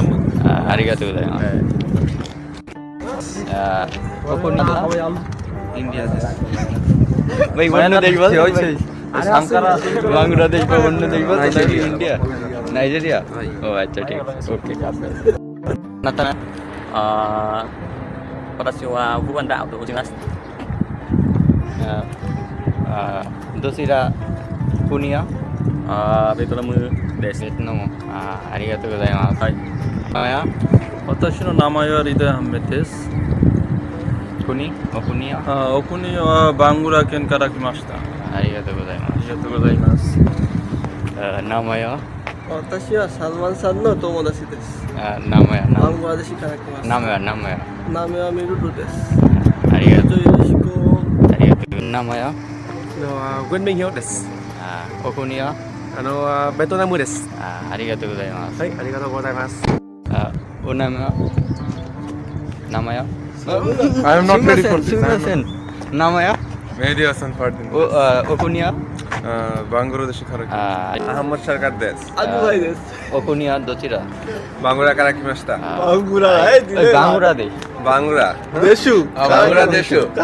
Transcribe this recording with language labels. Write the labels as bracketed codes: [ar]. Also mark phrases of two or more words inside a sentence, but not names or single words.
[ja] ありがとうございます。お国やインディアです. [bn] ভাই অন্য দেশ বল বাংলাদেশ বা অন্য দেশ বল, ইন্ডিয়া নাইজেরিয়া। ও আচ্ছা ঠিক আছে, ওকে। নাতানা [ja] 私はウガンダと申します。どちら 国やベトナムです。ベトナム。ありがとうございます。はい。私の名前はリダ・アンメです。お国や。お国はバングラ県から来ました。ありがとうございます。ありがとうございます。名前は私はサルマンさんの友達です。名前はバングラデシュから来ました。名前は名前はミルルです。ありがとう。よろしく。ありがとう。名前はグンミンヒョです。お国はベトナムです。ありがとうございます。はい、ありがとうございます。お名前は名前は [en] I am not ready for [ja] すみ [en] this. [ja] ません。名前は Mehdi Hasan Fardin. お国はバングラデシュから来ました。アハマッド・シャルカッです。アドバイです。お国はどちら？バングラから来ました。バングラ、バングラデシュ。バングラ。デシュ。バングラデシュ